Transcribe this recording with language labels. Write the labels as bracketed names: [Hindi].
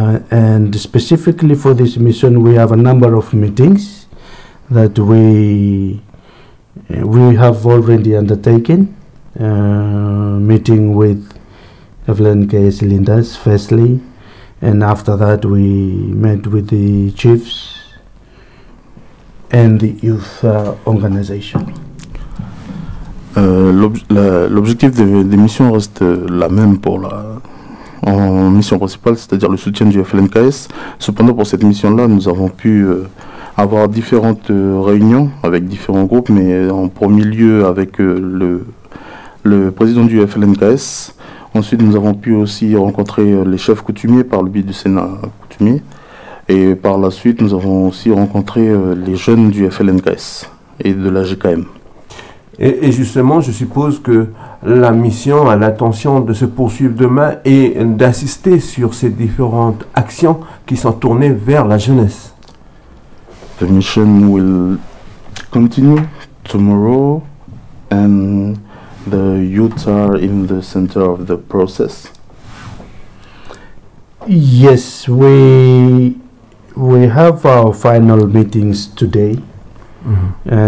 [English] And specifically for this mission, we have a number of meetings that we have already undertaken meeting with Evelyn K. Cylinders firstly, and after that we met with the chiefs and the youth organization. [French] L'objectif des missions reste la même pour la mission principale, c'est-à-dire le soutien du FLNKS. Cependant, pour cette mission-là, nous avons pu avoir différentes réunions avec différents groupes, mais en premier lieu avec le président du FLNKS. Ensuite, nous avons pu aussi rencontrer les chefs coutumiers par le biais du Sénat coutumier. Et par la suite, nous avons aussi rencontré les jeunes du FLNKS et de la GKM. Et justement, je suppose que la mission a l'intention de se poursuivre demain et d'assister sur ces différentes actions qui sont tournées vers la jeunesse. [English] The mission will continue tomorrow and the youth are in the center of the process. Yes, we have our final meetings today. Mm-hmm.